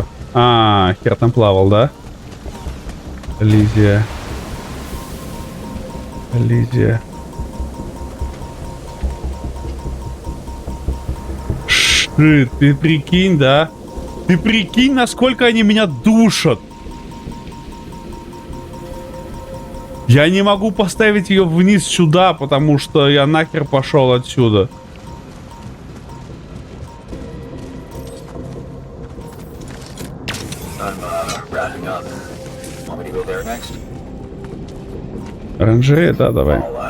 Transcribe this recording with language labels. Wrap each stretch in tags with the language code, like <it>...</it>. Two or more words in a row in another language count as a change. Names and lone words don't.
<ru>А, хер там плавал, да? Лизия. Лизия. Шит, ты прикинь, да? Ты прикинь, насколько они меня душат. Я не могу поставить ее вниз сюда, потому что я нахер пошел отсюда. Оранжерея, да, давай.</ru>